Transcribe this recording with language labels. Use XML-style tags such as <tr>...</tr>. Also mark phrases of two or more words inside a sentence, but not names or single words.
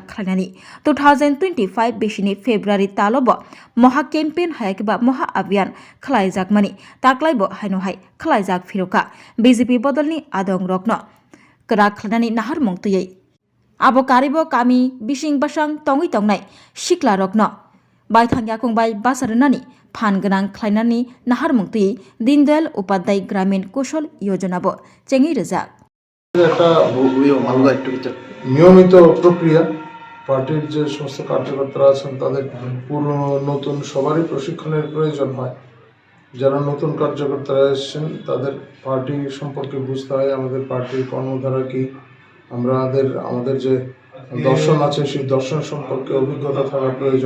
<trp>खलायनानि 2025 बेसिनि फेब्रुवारी तालब महा केम्पेन हायाकेबा महा अभियान खलाइजाकमानि ताक्लाइबो हायनोहाय खलाइजाक फिरोका बीजेपी बदलनि आदंग्रकनो क्राक खलायनानि नाहार मुंतयै आबो कारिबो कामी बिसिं बासां तंगै तंगनाय सिक्ला रकनो बायथांया कुंबाय बासारनानि फान गोनां खलायनानि नाहार मुंतयै दीनदयाल उपाध्याय ग्रामीण कौशल योजनाबो चेंगै रोजा</trp> <bn>নিয়মিত প্রক্রিয়া পার্টির যে সমস্ত কার্যকর্তারা আছেন তাদের পুরনো নতুন সবারই প্রশিক্ষণের প্রয়োজন হয়। যারা নতুন কার্যকর্তারা এসেছেন তাদের পার্টি সম্পর্কে বুঝতে হয়, আমাদের পার্টির কর্মধারা কি, আমাদের যে দর্শন আছে সেই দর্শন সম্পর্কে অভিজ্ঞতা থাকা প্রয়োজন।</bn>